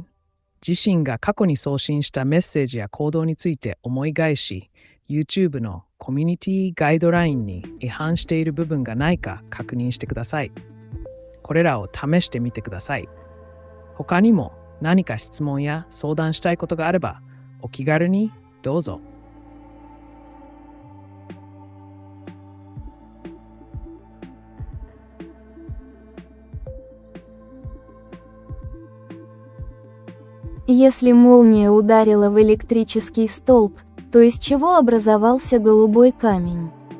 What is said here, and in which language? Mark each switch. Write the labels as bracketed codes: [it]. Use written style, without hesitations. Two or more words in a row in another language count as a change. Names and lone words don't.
[ja] 自身が過去に送信したメッセージや行動について思い返し、YouTube のコミュニティガイドラインに違反している部分がないか確認してください。これらを試してみてください。他にも何か質問や相談したいことがあれば、お気軽にどうぞ。 [ru] Если молния ударила в электрический столб, то из чего образовался голубой камень?